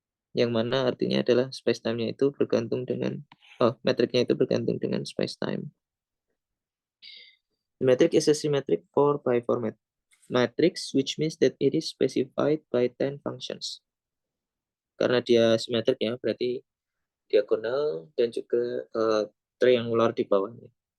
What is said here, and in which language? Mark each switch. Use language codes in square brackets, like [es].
[id] Yang mana artinya adalah spacetime-nya itu bergantung dengan metriknya itu bergantung dengan spacetime. [en] The metric is a symmetric 4x4 matrix, which means that it is specified by 10 functions. [id] Karena dia simetrik ya, berarti diagonal dan juga triangular di bawahnya.